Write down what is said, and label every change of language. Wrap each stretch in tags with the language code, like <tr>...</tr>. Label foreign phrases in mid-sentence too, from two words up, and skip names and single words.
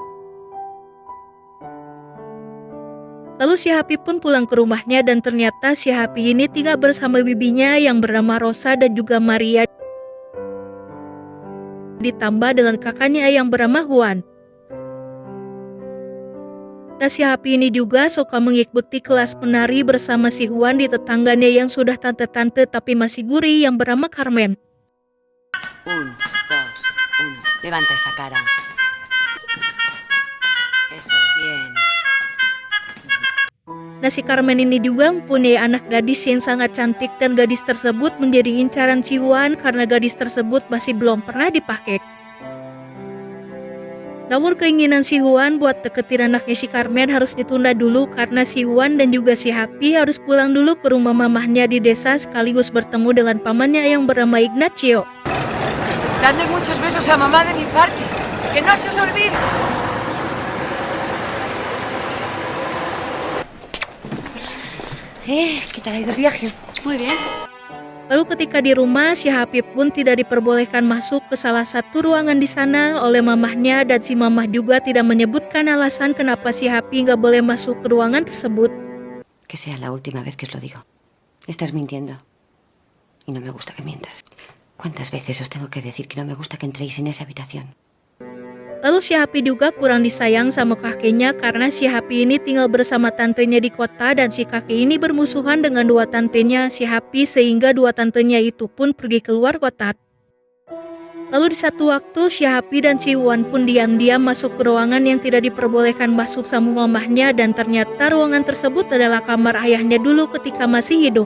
<id>Lalu si Happy pun pulang ke rumahnya dan ternyata si Happy ini tinggal bersama bibinya yang bernama Rosa dan juga Maria, ditambah dengan kakaknya yang bernama Juan. Nah, si Happy ini juga suka mengikuti kelas menari bersama si Juan di tetangganya yang sudah tante-tante tapi masih gurih yang bernama Carmen.</id> <es>1, 2, 1. Levanta esa cara. Eso es bien.</es> <id>Nah, si Carmen ini juga mempunyai anak gadis yang sangat cantik dan gadis tersebut menjadi incaran si Juan karena gadis tersebut masih belum pernah dipakai. Namun keinginan si Juan buat deketin anaknya si Carmen harus ditunda dulu karena si Juan dan juga si Happy harus pulang dulu ke rumah mamahnya di desa sekaligus bertemu dengan pamannya yang bernama Ignacio.</id> <es>Dadle muchos besos a mamá de mi parte. Que no se os olvide. ¿Qué tal ha ido el viaje? Muy bien.</es> <id>Lalu ketika di rumah, si Happy pun tidak diperbolehkan masuk ke salah satu ruangan di sana oleh mamahnya dan si mamah juga tidak menyebutkan alasan kenapa si Happy nggak boleh masuk ke ruangan tersebut.</id> <es>Que sea la última vez que os lo digo. Estás mintiendo. Y no me gusta que mientas. ¿Cuántas veces os tengo que decir que no me gusta que entréis en esa habitación?</es> <id>Lalu si Happy juga kurang disayang sama kakeknya karena si Happy ini tinggal bersama tantenya di kota dan si kakek ini bermusuhan dengan dua tantenya si Happy sehingga dua tantenya itu pun pergi keluar kota. Lalu di satu waktu si Happy dan si Juan pun diam-diam masuk ke ruangan yang tidak diperbolehkan masuk sama mamahnya dan ternyata ruangan tersebut adalah kamar ayahnya dulu ketika masih hidup.</id>